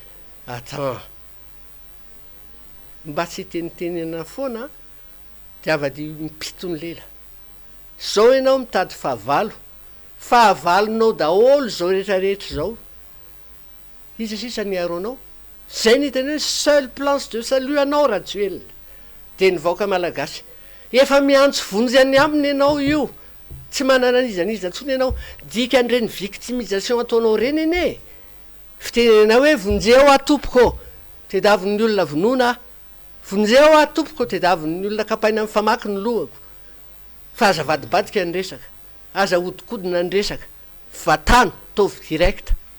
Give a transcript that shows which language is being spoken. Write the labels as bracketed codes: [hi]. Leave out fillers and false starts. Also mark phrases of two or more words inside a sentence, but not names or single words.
[mg] mba tsy tenitenena foana dia avady mipitony lela zao ianao mitady fahavalonao daholo zao rehetrarehetra zao iza sisa ny aronao zay niteny hoe [fr] seule planche de salut [mg] anao rajoelona dia ny vahoaka malagasy efa miantso vonjy any aminy ianao io tsy manana an'izaniza ntsony ianao dika an'ireny victimisation ataonao reny eny fitenena hoe vonjeo atompoko te daviny olona vonoana vonjeo atompoko te daviny olona kapaina amin'ny famaky ny lohako fa aza vadibadika ny resaka aza hodikodina ny resaka vatano tovy direct